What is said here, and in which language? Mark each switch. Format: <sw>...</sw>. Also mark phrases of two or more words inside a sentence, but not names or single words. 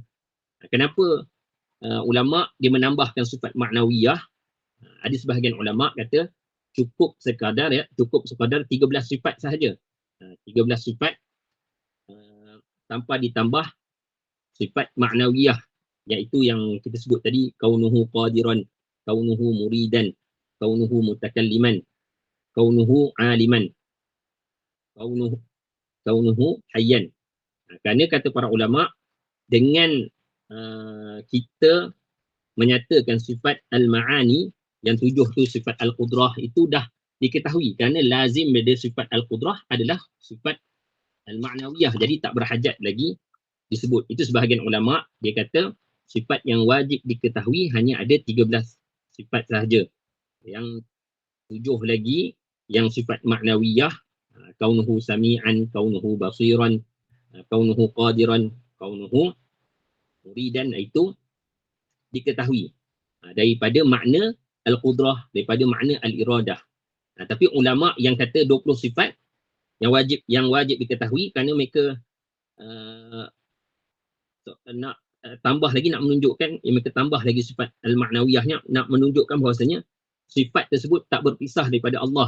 <ms>Kenapa ulama' dia menambahkan sifat ma'nawiyah? Ada sebahagian ulama' kata cukup sekadar 13 sifat sahaja. 13 sifat tanpa ditambah sifat ma'nawiyah, iaitu yang kita sebut tadi,</ms> <ar>كونه قادرا، كونه مريدا، كونه متكلما، كونه عالما، كونه حيا.</ar> <ms>Kerana kata para ulama, dengan kita menyatakan sifat al-ma'ani yang 7 tu sifat al-qudrah itu dah diketahui, kerana lazim dari sifat al-qudrah adalah sifat al-ma'nawiyah, jadi tak berhajat lagi disebut. Itu sebahagian ulama' dia kata sifat yang wajib diketahui hanya ada 13 sifat sahaja. Yang 7 lagi yang sifat ma'nawiyah,</ms> <ar>كونه سميعا، كونه بصيرا، كونه قادرا، كونه مريدا,</ar> <ms>itu diketahui daripada makna al-qudrah, daripada makna al-iradah. Tapi ulama' yang kata 20 sifat yang wajib diketahui, kerana mereka nak tambah lagi, nak menunjukkan, mereka tambah lagi sifat al-ma'nawiyahnya, nak menunjukkan bahawasanya sifat tersebut tak berpisah daripada Allah.</ms>